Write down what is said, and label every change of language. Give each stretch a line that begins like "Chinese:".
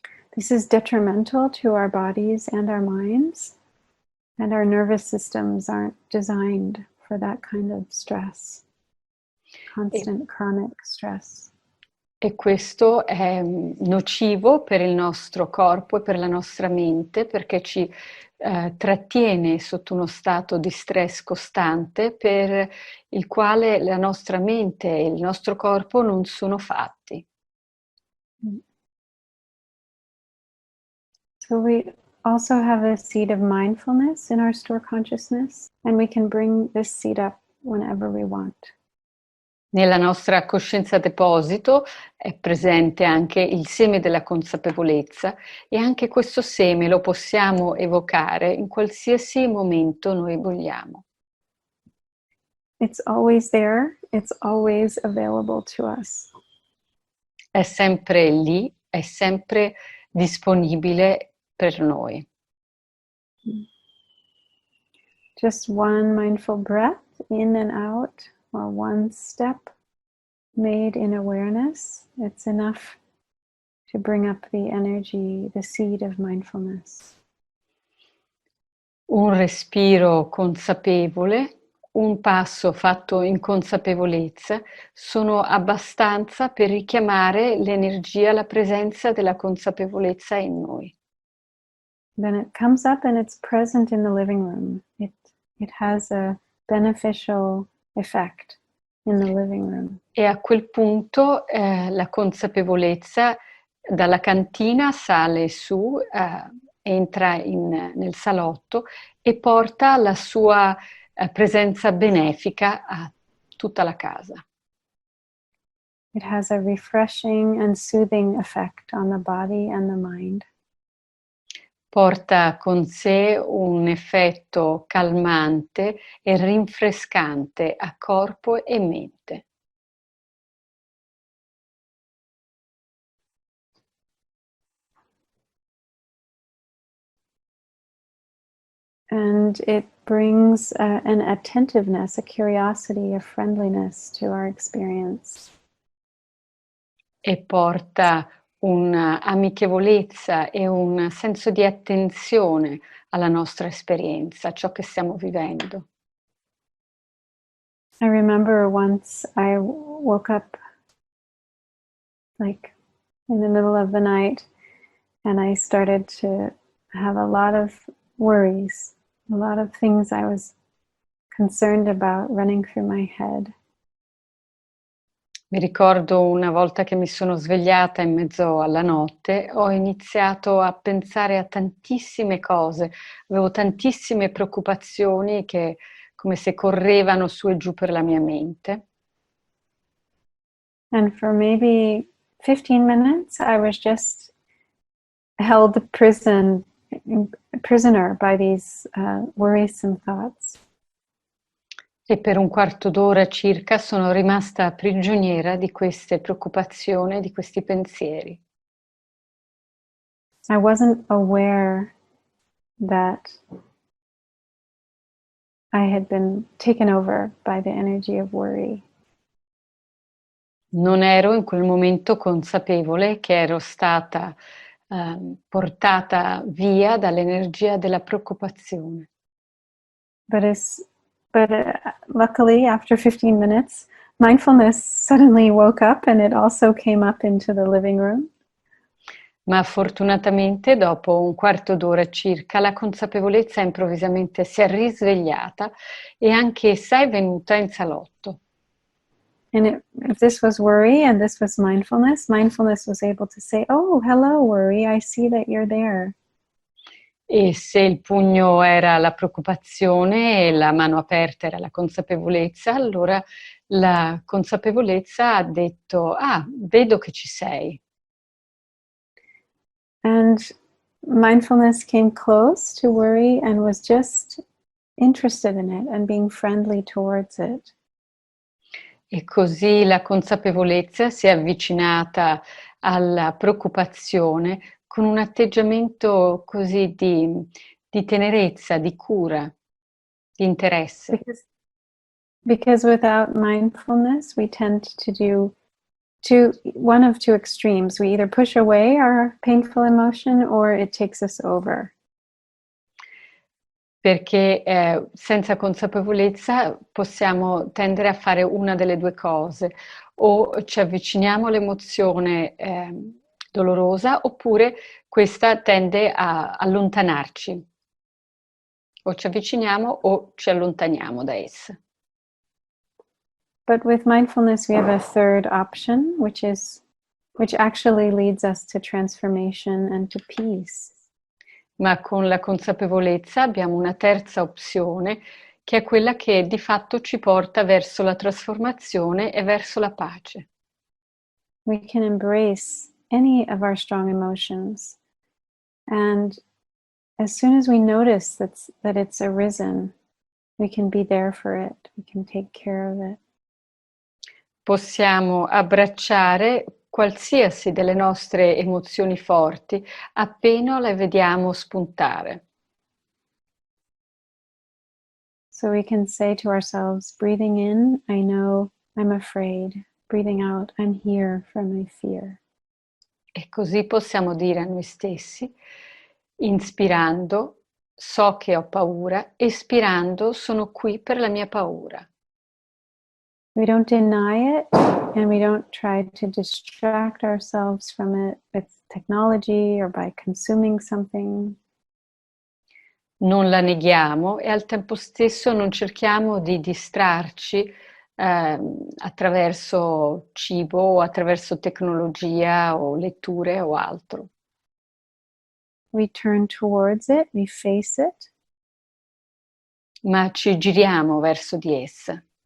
English: This is detrimental to our bodies and our minds, and our nervous systems aren't designed for that kind of stress, constant chronic stress.
Italian: E questo è nocivo per il nostro corpo e per la nostra mente, perché ci trattiene sotto uno stato di stress costante per il quale la nostra mente e il nostro corpo non sono fatti.
English: So we also have a seed of mindfulness in our store consciousness, and we can bring this seed up whenever we want.
Italian: Nella nostra coscienza deposito è presente anche il seme della consapevolezza, e anche questo seme lo possiamo evocare in qualsiasi momento noi vogliamo.
English: It's always there, it's always available to us.
Italian: È sempre lì, è sempre disponibile per noi.
English: Just one mindful breath in and out, or one step made in awareness, it's enough to bring up the energy, the seed of mindfulness.
Italian: Un respiro consapevole, un passo fatto in consapevolezza sono abbastanza per richiamare l'energia, la presenza della consapevolezza in noi.
English: Then it comes up and it's present in the living room. It has a beneficial effect in the living room.
Italian: E a quel punto la consapevolezza dalla cantina sale su, entra nel salotto e porta la sua presenza benefica a tutta la casa.
English: It has a refreshing and soothing effect on the body and the mind.
Italian: Porta con sé un effetto calmante e rinfrescante a corpo e mente.
English: And it brings an attentiveness, a curiosity, a friendliness to our experience.
Italian: E porta un'amichevolezza e un senso di attenzione alla nostra esperienza, a ciò che stiamo vivendo.
English: I remember once I woke up like in the middle of the night and I started to have a lot of worries, a lot of things I was concerned about running through my head.
Italian: Mi ricordo una volta che mi sono svegliata in mezzo alla notte, ho iniziato a pensare a tantissime cose, avevo tantissime preoccupazioni che come se correvano su e giù per la mia mente.
English: And for maybe 15 minutes I was just held prisoner by these worrisome thoughts.
Italian: E per un quarto d'ora circa sono rimasta prigioniera di queste preoccupazioni, di questi pensieri.
English: I wasn't aware that I had been taken over by the energy of worry.
Italian: Non ero in quel momento consapevole che ero stata portata via dall'energia della preoccupazione.
English: But luckily, after 15 minutes, mindfulness suddenly woke up and it also came up into the living room.
Italian: Ma fortunatamente, dopo un quarto d'ora circa, la consapevolezza improvvisamente si è risvegliata e anche essa è venuta in salotto.
English: And if this was worry and this was mindfulness was able to say, "Oh, hello, worry, I see that you're there."
Italian: E se il pugno era la preoccupazione e la mano aperta era la consapevolezza, allora la consapevolezza ha detto: "Ah, vedo che ci sei."
English: And mindfulness came close to worry and was just interested in it and being friendly towards it.
Italian: E così la consapevolezza si è avvicinata alla preoccupazione con un atteggiamento così di tenerezza, di cura, di interesse.
English: Because without mindfulness, we tend to do one of two extremes. We either push away our painful emotion or it takes us over.
Italian: Perché senza consapevolezza possiamo tendere a fare una delle due cose, o ci avviciniamo all'emozione dolorosa, oppure questa tende a allontanarci. O ci avviciniamo o ci allontaniamo da essa.
English: But with mindfulness, we have a third option, which actually leads us to transformation and to peace.
Italian: Ma con la consapevolezza abbiamo una terza opzione, che è quella che di fatto ci porta verso la trasformazione e verso la pace.
English: We can embrace any of our strong emotions, and as soon as we notice that it's arisen, we can be there for it, we can take care of it.
Italian: Possiamo abbracciare qualsiasi delle nostre emozioni forti appena le vediamo spuntare.
English: So we can say to ourselves, breathing in, I know I'm afraid. Breathing out, I'm here for my fear.
Italian: E così possiamo dire a noi stessi, inspirando, so che ho paura, espirando, sono qui per la mia paura.
English: We don't deny it, and we don't try to distract ourselves from it with technology or by consuming something.
Italian: Non la neghiamo e al tempo stesso non cerchiamo di distrarci attraverso cibo o attraverso tecnologia o letture o altro.
English: We turn towards it, we face it.
Italian: Ma ci giriamo verso di essa.